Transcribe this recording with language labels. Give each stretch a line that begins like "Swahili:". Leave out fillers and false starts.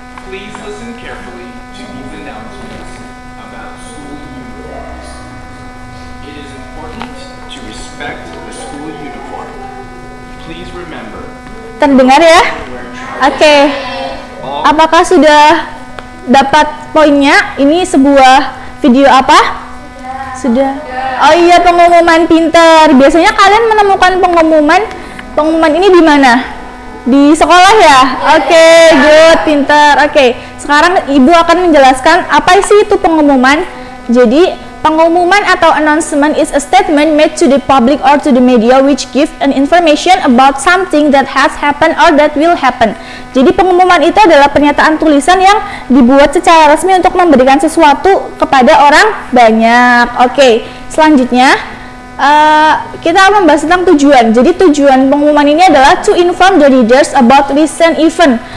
English: Please listen carefully to these announcements about school uniforms. It is important to respect the school uniform. Please remember,
Indonesian: Terdengar ya?
English: wear
Indonesian: Oke, apakah sudah dapat poinnya? Ini sebuah video apa? Sudah. Oh iya, pengumuman pinter. Biasanya kalian menemukan pengumuman ini di mana? Di sekolah ya? Oke,
English: good,
Indonesian: pinter. Oke, sekarang ibu akan menjelaskan apa sih itu pengumuman. Jadi, pengumuman atau
English: announcement is a statement made to the public or to the media which give an information about something that has happened or that will happen.
Indonesian: Jadi pengumuman itu adalah pernyataan tulisan yang dibuat secara resmi untuk memberikan sesuatu kepada orang banyak. Oke, selanjutnya kita akan membahas tentang tujuan. Jadi tujuan pengumuman ini adalah
English: to inform the readers about recent event.